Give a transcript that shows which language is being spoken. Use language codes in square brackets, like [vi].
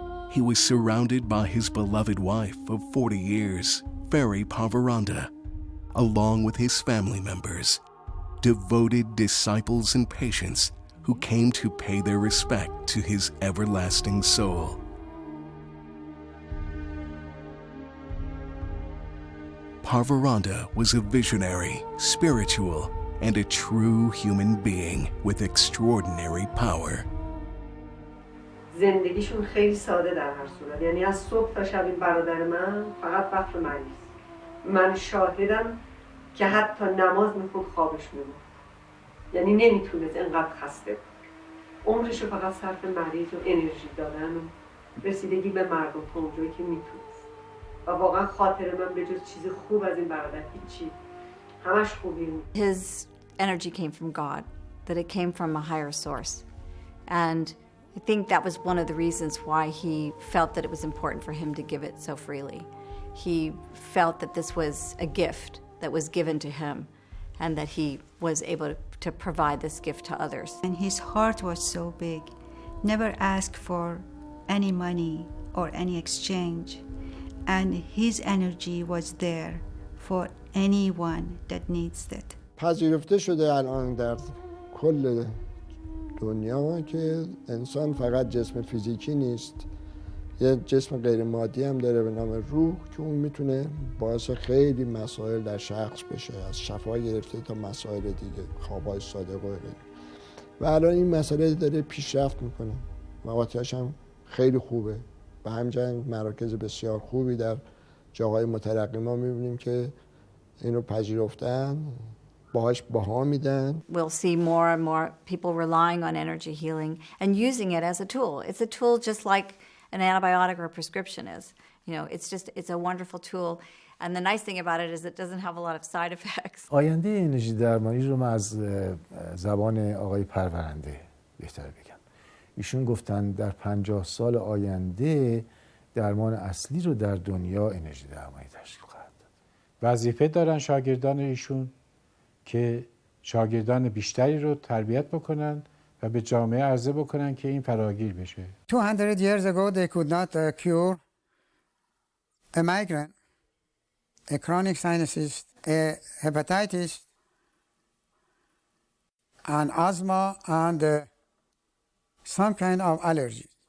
[en] He was surrounded by his beloved wife of 40 years, Hadi Parvarandeh, along with his family members, devoted disciples and patients who came to pay their respect to his everlasting soul. Parvarandeh was a visionary, spiritual, and a true human being with extraordinary power. [fa] زندگیشون خیلی ساده در هر صورت، یعنی از صبح تا شب این برادر من فقط وقت مریض. من شاهدم که حتی نماز میخوند خوابش میبود، یعنی نمیتونست انقدر خسته بود. عمرشو فقط صرف مریض و انرژی دادن و رسیدگی به مردم تا اونجایی که میتونست. و واقعا خاطر من به جز چیز خوب از این برادر هیچی، همش خوبی بود. [en] His energy came from God, that it came from a higher source. And I think that was one of the reasons why he felt that it was important for him to give it so freely. He felt that this was a gift that was given to him, and that he was able to provide this gift to others. And his heart was so big, never asked for any money or any exchange. And his energy was there for anyone that needs it. [fa] پذیرفته شده الان در کل دنیا که انسان فقط جسم فیزیکی نیست، یه جسم غیر مادی هم داره به نام روح که اون میتونه باعث خیلی مسائل در شخص بشه، از شفا گرفته تا مسائل دیگه، خوابای صادق و غیره. و الان این مسئله داره پیشرفت میکنه و آتیاش هم خیلی خوبه. به همین مراکز بسیار خوبی در جاهای مترقی ما میبینیم که اینو پذیرفتن، باهاش بها میدن. [en] We'll see more and more people relying on energy healing and using it as a tool. It's a tool just like an antibiotic or a prescription is. You know, it's a wonderful tool. And the nice thing about it is it doesn't have a lot of side effects. [fa] آینده انرژی درمانی رو من از زبان آقای پرورنده بهتر بگم. ایشون گفتن در 50 سال آینده درمان اصلی رو در دنیا انرژی درمانی تشکیل خواهد داد. وظیفه دارن شاگردان ایشون که شاگردان بیشتری رو تربیت بکنن و به جامعه عرضه بکنن که این فراگیر بشه. [en] 200 years ago they could not cure a migraine, a chronic sinusitis, a hepatitis, an asthma, and some kind of allergy.